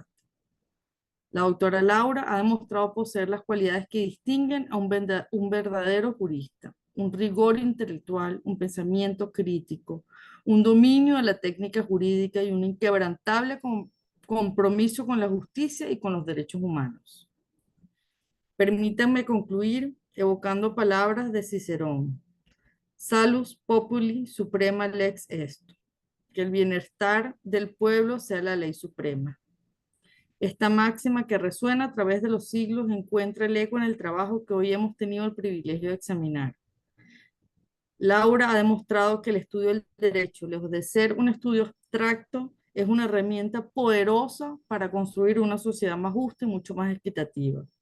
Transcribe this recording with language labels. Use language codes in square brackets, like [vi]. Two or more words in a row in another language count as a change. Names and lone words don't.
[es] La doctora Laura ha demostrado poseer las cualidades que distinguen a un verdadero jurista: un rigor intelectual, un pensamiento crítico, un dominio de la técnica jurídica y un inquebrantable compromiso con la justicia y con los derechos humanos. Permítanme concluir evocando palabras de Cicerón: [la] Salus populi suprema lex est. [es] Que el bienestar del pueblo sea la ley suprema. Esta máxima, que resuena a través de los siglos, encuentra el eco en el trabajo que hoy hemos tenido el privilegio de examinar. Laura ha demostrado que el estudio del derecho, lejos de ser un estudio abstracto, es una herramienta poderosa para construir una sociedad más justa y mucho más equitativa.